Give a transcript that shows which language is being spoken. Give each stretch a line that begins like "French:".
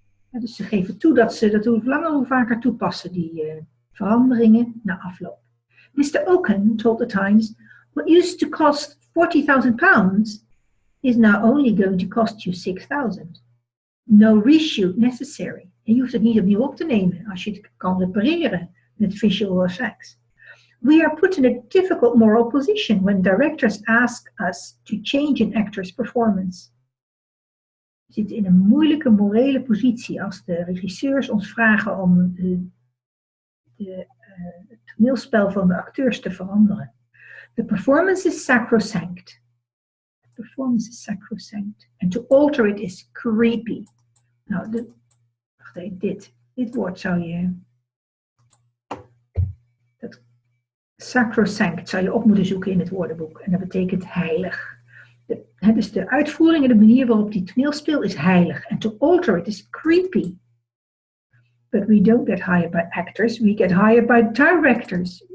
Dutch: Ja, dus ze geven toe dat ze dat hoe langer hoe vaker toepassen, die veranderingen na afloop. Mr.
English: Oaken told the Times, what used to cost £40,000 is now only going to cost you £6,000. No reshoot necessary.
Dutch: En je hoeft het niet opnieuw op te nemen als je het kan repareren met visual effects.
English: We are put in a difficult moral position when directors ask us to change an actor's performance.
Dutch: We zitten in een moeilijke morele positie als de regisseurs ons vragen om het toneelspel van de acteurs te veranderen.
English: The performance is sacrosanct. The performance is sacrosanct. And to alter it is creepy.
Dutch: Nou, wacht even, dit woord zou je... Sacrosanct zou je op moeten zoeken in het woordenboek. En dat betekent heilig. Dus de uitvoering en de manier waarop die toneel speelt is heilig.
English: En to alter it is creepy. But we don't get hired by actors. We get hired by directors.